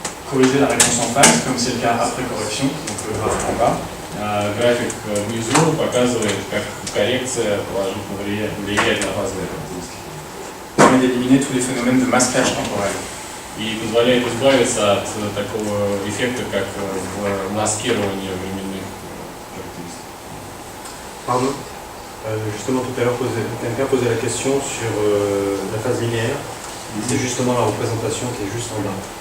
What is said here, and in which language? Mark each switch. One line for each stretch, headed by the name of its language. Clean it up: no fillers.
French: Corriger la réponse en phase, comme c'est le cas après correction, donc le graphe en bas.
Russian: График внизу показывает, как коррекция положительно влияет на фазовые характеристики.
French: Permet d'éliminer tous les phénomènes de masquage temporel.
Russian: И позволяет избавиться от такого эффекта, как маскирование временных характеристик.
French: Pardon. Justement, tout à l'heure, quelqu'un posait la question sur la phase linéaire. C'est justement la représentation qui est juste en bas.